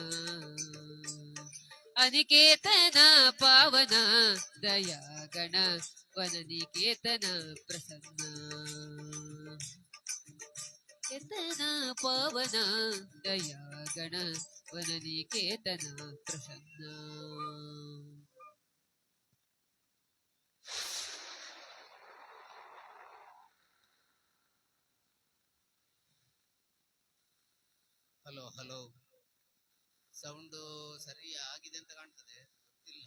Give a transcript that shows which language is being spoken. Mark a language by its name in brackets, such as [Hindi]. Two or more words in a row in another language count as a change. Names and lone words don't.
[Sanskrit] ಅನಿಕೇತನ ಪಾವನ ದಯಾಗಣ ವನನಿಕೇತನ ಪ್ರಸನ್ನ ಕೇತನ ಪಾವನ ದಯಾಗಣ ವನನಿಕೇತನ ಪ್ರಸನ್ನ [Kannada] ಹಲೋ ಹಲೋ ಸೌಂಡು ಸರಿ ಆಗಿದೆ ಅಂತ ಕಾಣ್ತದೆ, ಗೊತ್ತಿಲ್ಲ.